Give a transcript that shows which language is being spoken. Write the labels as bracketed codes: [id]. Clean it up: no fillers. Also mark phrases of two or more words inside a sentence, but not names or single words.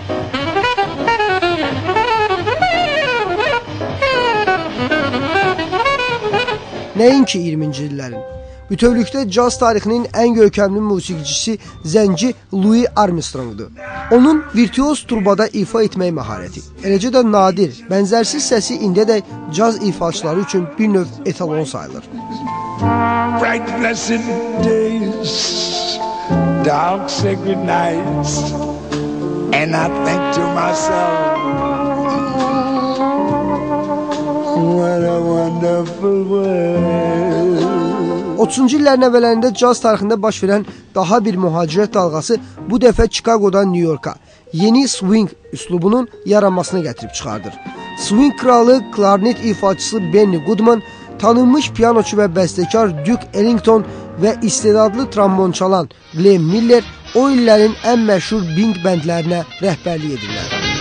[az] Nəinki 20-ci illərin. Bütövlükdə caz tarixinin ən görkəmli musiqiçisi zənci Louis Armstrongdur. Onun virtuoz turbada ifa etmək məharəti, eləcə də nadir, bənzərsiz səsi indiyədək caz ifaçıları üçün bir növ etalon sayılır. [en] Bright blessed days, dark sacred nights, and I think to myself, what a wonderful world. [az] 30-cu illərin əvvəllərində caz tarixində baş verən daha bir mühacirət dalğası bu dəfə Chicagodan New Yorka yeni swing üslubunun yaranmasına gətirib çıxardır. Swing kralı, klarnet ifaçısı Benny Goodman, tanınmış piyanoçu və bəstəkar Duke Ellington və istedadlı trombon çalan Glenn Miller o illərin ən məşhur bing bəndlərinə rəhbərlik edirlər.